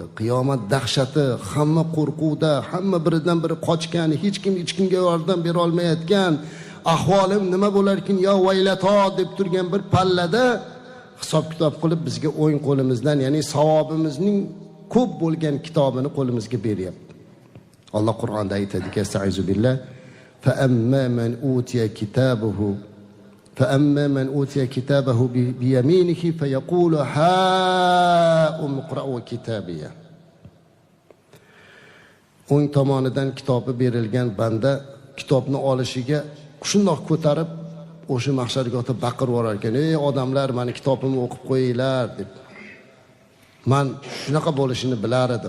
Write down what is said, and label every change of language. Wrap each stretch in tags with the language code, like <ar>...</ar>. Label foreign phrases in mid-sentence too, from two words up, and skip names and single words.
<uz>Qiyomat dahshati, hamma qo'rquvda, hamma biridan biri qochgan, hech kimga yordam bera olmayotgan, ahvolim nima bo'larkin yo vaylato deb turgan bir pallada hisob-kitob qilib bizga o'ng qo'limizdan, ya'ni savobimizning ko'p bo'lgan kitobini qo'limizga beryapti. Alloh Qur'onda aytadiki:</uz> <ar>"أستعيذ بالله فأما من أوتي كتابه فأما من أوتي كتابه بيمينه فيقول هاؤم اقرأوا كتابيه."</ar> <uz>O'ng tomonidan kitobi berilgan banda kitobni olishiga shundoq ko'tarib o'sha mahshargohda baqirib orar ekan: "Ey odamlar, meni kitobimni o'qib qo'yinglar" deb. Men shunaqa bo'lishini bilar edim.</uz>